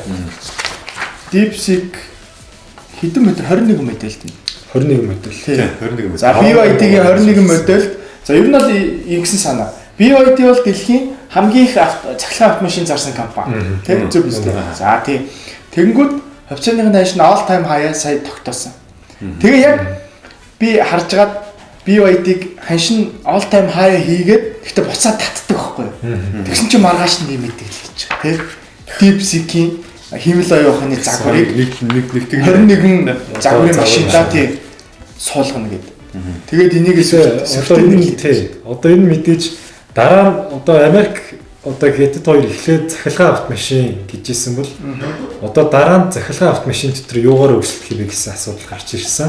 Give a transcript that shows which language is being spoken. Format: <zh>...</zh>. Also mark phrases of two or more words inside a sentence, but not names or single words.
<mn>DeepSeek хэдэн модель 21 модель тийм. 21 модель. Тий 21 модель. За BYD-гийн 21 модель. За ер нь бол ингэсэн санаа. BYD бол дэлхийн хамгийн их цахилгаан автомашин зарсан компани. Тэг зөв биз дээ. За тий. Тэгэнгүүт хувьцааныхын дайш нь</mn> <en>all time high</en> <mn>сая тогтоосон. Тэгээ яг би харж гаад BYD-г ханшин</mn> <en>all time high</en> <mn>хийгээд гэхдээ буцаад татдаг байхгүй юу? Тэгсэн чинь маргааш нь нэмэгдэг л гэж байгаа. Тэ? DeepSeek-ийн химэл оюуханы загварыг 21 загварын машиндаа тий суулгана гэдэг. Тэгээд энийг одоо энэ мэдээж дараа нь одоо Америк одоо хятад хоёр эхлээд цахилгаан автомашин гэжсэн бол одоо дараа нь цахилгаан автомашин дотор юугаар өрсөлдөх юм бэ гэсэн асуудал гарч ирсэн.</mn>